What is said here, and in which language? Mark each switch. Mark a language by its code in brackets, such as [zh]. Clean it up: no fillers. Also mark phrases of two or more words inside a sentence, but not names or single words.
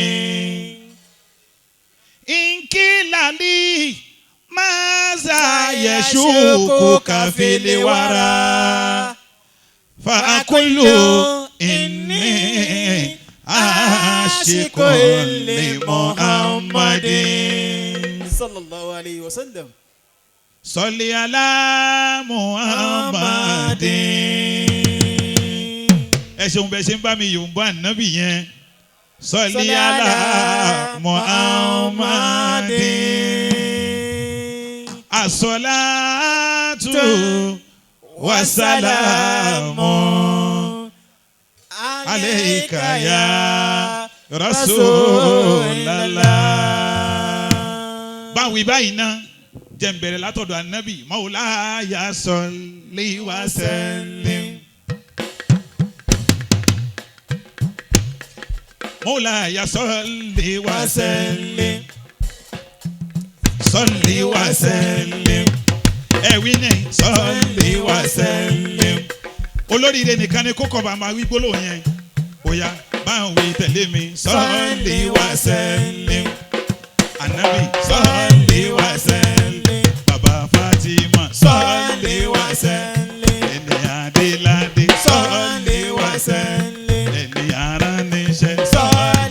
[ar] إن قيل لي ماذا يشوقك في الورى فأقول إني عاشق لمحمد صلى الله عليه وسلم. صلي على محمد. [yo] ẹ ṣeun bẹ ṣe ń bá mi yòǹbó ànábì yẹn. [ar] صلي على محمد. الصلاة والسلام عليك يا رسول الله. [yo] báwo báyìí náà jẹ́ n bẹ̀rẹ̀ látọ̀dọ̀ ànábì [ar] مولاي صل وسلم مولاي صل وسلم صل وسلم [yo] ẹ̀wí ní [ar] صل وسلم. [yo] olóríire nìkan ni kókò bá máa wí gbólóhùn yẹn. Oya bá ń wí tẹ̀lé mi. [ar] صل وسلم ànábì صل وسلم bàbá Fatima صل وسلم [yo] ènìyàn adéládé [ar] صل وسلم [yo] ènìyàn aráníṣẹ́ صل